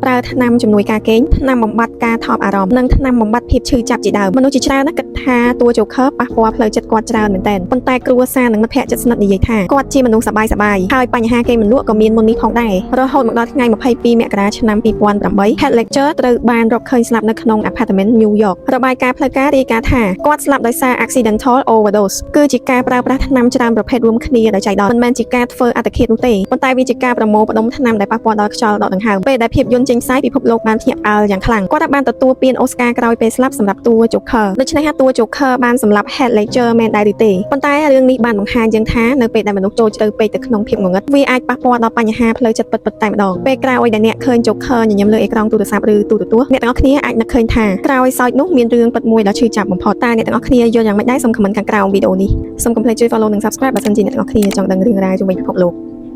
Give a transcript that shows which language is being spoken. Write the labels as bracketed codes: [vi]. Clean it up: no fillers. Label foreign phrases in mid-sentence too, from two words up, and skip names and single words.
[km] ប្រើថ្នាំជំនួយការគេងថ្នាំបំបាត់ការថប់អារម្មណ៍និងថ្នាំបំបាត់ភាពឈឺចាប់ជាដើមមនុស្សជាច្រើនណាស់គិតថាតួ Joker ប៉ះពាល់ផ្លូវចិត្តគាត់ច្រើនមែនទែនប៉ុន្តែគ្រួសារនិងមិត្តភ័ក្តិជិតស្និទ្ធនិយាយថាគាត់ជាមនុស្សសប្បាយហើយបញ្ហាគេងមិនលក់ក៏មានមុននេះផងដែររ ហូតមកដល់ថ្ងៃ22មករាឆ្នាំ2008 Heath Ledger ត្រូវបានរកឃើញស្លាប់នៅក្នុង apartment New York របាយការណ៍ផ្លូវការរាយការណ៍ថាគាត់ស្លាប់ដោយសារ [en] accidental overdose [km] គឺជាការប្រើប្រាស់ថ្នាំច្រើនប្រភេ ទរួមគ្នាដោយចៃដន្យមិនមែនជាការធ្វើអត្តឃាតនោះទេប៉ុន្តែវាជាការប្រមូលផ្ដុំថ្នាំដែលប៉ះពាល់ដល់ខ្យល់ដកដង្ហើមពេលដែលភាពយន្តចេញផ្សាយពិភពលោក បានភ្ញាក់ផ្អើលយ៉ាងខ្លាំងគាត់បានទទួលពាន Oscar ក្រោយពេលស្លាប់សម្រាប់តួ Joker ដូច្នេះតួ Joker បានសម្លាប់ Heath Ledger មែនដែរឬទេប៉ុន្តែរឿងនេះបានបង្ហាញយើងថានៅពេលដែលមនុស្សចូលជ្រៅពេកទៅក្នុងភាពងងឹតវាអាចប៉ះពាល់ដល់បញ្ហាផ្លូវចិត្តពិតៗតែម្ដងពេលក្រោយដែលអ្នកឃើញ Joker ញញឹមលើអេក្រង់ទូរស័ព្ទឬទូរទស្សន៍អ្នកទាំងអស់គ្នាអាចនឹកឃើញថាក្រោយសោចនោះមានរឿងពិតមួយដ៏ឈឺចាប់បំផុតតើអ្នកទាំងអស់គ្នាយល់យ៉ាងម៉េចដែរសូមខមមិនខាងក្រោមវីដេអូនេះសូមកុំភ្លេចជួយ follow និង subscribe បើសិនជាអ្នកទាំងអស់គ្នាចង់ដឹងរឿងរ៉ាវជុំវិញពិភពលោក